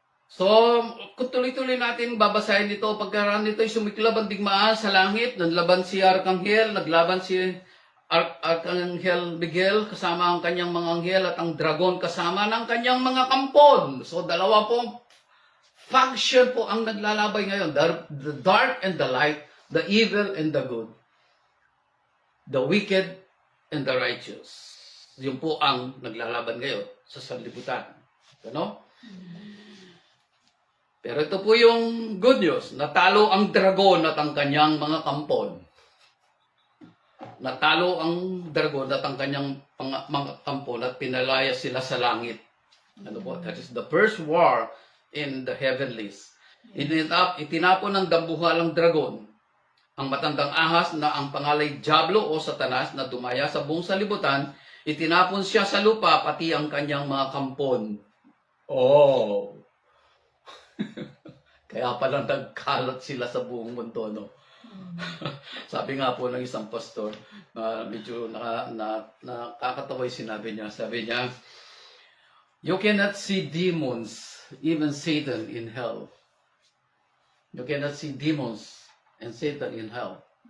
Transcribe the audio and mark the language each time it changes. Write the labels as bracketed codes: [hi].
[tl] So, kung tuloy-tuloy natin babasahin ito, pagkaraan nito ay sumiklab ang digmaan sa langit, naglaban si Arkanghel, naglaban si Arkanghel Miguel kasama ang kanyang mga anghel at ang dragon kasama ng kanyang mga kampon. So, dalawa pong faction po ang naglalabay ngayon. [en] The dark and the light, the evil and the good, the wicked and the righteous. [tl] Yun po ang naglalaban ngayon sa sanlibutan. Ano? Pero ito po yung [en] good news. [tl] Natalo ang dragon at ang kanyang mga kampon. Natalo ang dragon at ang kanyang mga kampon at pinalaya sila sa langit. Ano po? [en] That is the first war in the heavenlies. [tl] Itinapon ng dambuhalang dragon ang matandang ahas na ang pangalay Diablo o Satanas na dumaya sa buong salibutan. Itinapon siya sa lupa pati ang kanyang mga kampon. Oh! Kaya pala nagkalat sila sa buong mundo, no? Sabi nga po ng isang pastor, medyo nakakatawa yung sinabi niya. Sabi niya, [en] you cannot see demons, even Satan in hell. You cannot see demons and Satan in hell.